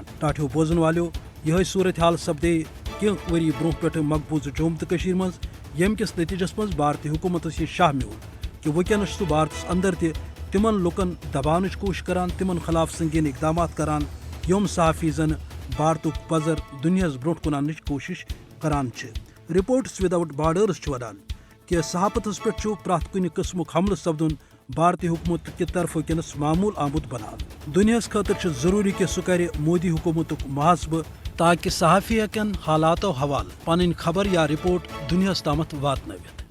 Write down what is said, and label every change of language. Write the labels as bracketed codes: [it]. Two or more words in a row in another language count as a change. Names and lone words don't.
[ks] ٹاٹھیو بوزن والو یہ صورتحال سپدے کینٛہہ ؤری برونٛہہ پٮ۪ٹھ مقبوضہ جوم تو مز، یم کس نتیجس مز بھارتی حکومتس یہ شاہ میول کہ ونکس سہ بھارتس اندر تہ تمن لکن دباونچ کوشش کران، تمن خلاف سنگین اقدامات کران یم صحافی زن بھارتک پزر دنیاس برو کن انچ کوشش کران۔ رپورٹس وداؤٹ بارڈرس ونان کہ صحافتس پہ پرٛٮ۪تھ کُنہِ قسمک حملہ سپدن بھارتی حکومت کہ طرف ونکس معمول آمد بنان۔ دنیاس خاطر ضروری کہ سہ کرِ مودی حکومتک محاسبہ تاکہ صحافی ہیکن حالاتو حوالہ پنن خبر یا رپورٹ دنیاس تامت واتنٲوِتھ۔